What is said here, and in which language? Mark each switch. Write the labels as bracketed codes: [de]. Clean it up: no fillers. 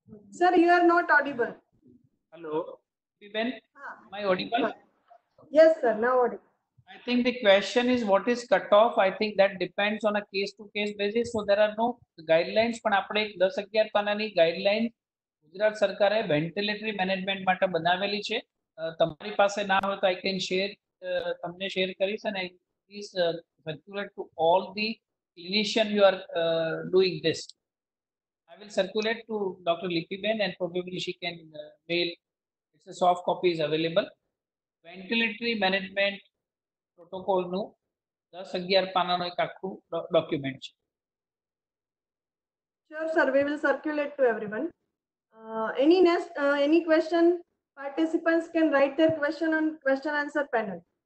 [en] Sir, you are not audible. Hello, Ben, am I audible? Yes, sir, now audible. I think the question is what is cut off. I think that depends on a case to case basis. So there are no guidelines. [gu] પણ આપણે 10-11 પાનાની guidelines Gujarat સરકારે ventilatory management માટે બનાવેલી છે. તમારી પાસે ના હોય તો [en] I can share, [gu] તમને શેર કરીશ અને [en] please circulate to all the clinician you are doing this. I will circulate to Dr. Lipiben and probably she can mail. It's a soft copy is available. Ventilatory management protocol [gu] નું 10-11 પાનાનો એક આખું document છે. [en] Sure, sir. We will circulate to everyone. Any question? Participants can write their question on question answer panel.